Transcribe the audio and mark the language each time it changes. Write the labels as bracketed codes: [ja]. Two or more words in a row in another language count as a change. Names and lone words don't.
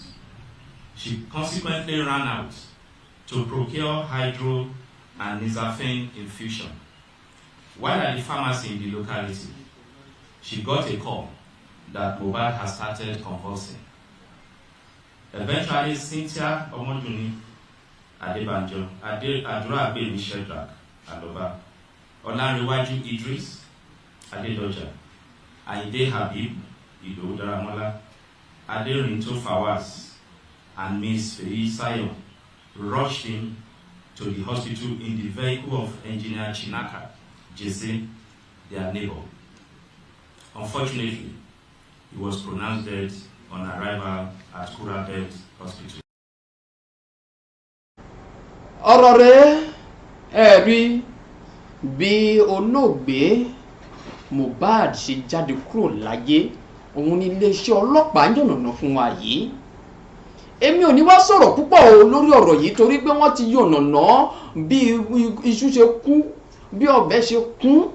[en] She consequently ran out to procure hydro and nizafene infusion. While at the pharmacy in the locality, she got a call that Mohbad had started convulsing. Eventually, Cynthia Omoduni Adebanjo, Adura Agbemi Shedrack Aloba, Olanrewaju Idris Adedoja, Aide Habib Ido Daramola, Aderinto Fawaz, and Ms. Feisayo rushed him to the hospital in the vehicle of Engineer Chinaka Jesse, their neighbor. Unfortunately, he was pronounced dead on arrival at Kurabed Hospital. [yo] ọ̀rọ̀ rẹ̀ rí bí olóògbé Mohbad ṣe jáde kúrò láyé, òun ni iléeṣẹ́ ọlọ́pàá ń yànnàná fún wa yìí. Èmi ò ní wá sọ̀rọ̀ púpọ̀ lórí ọ̀rọ̀ yìí torí pé wọ́n ti yànnàná bí iṣu ṣe kú, bí ọbẹ̀ ṣe kún.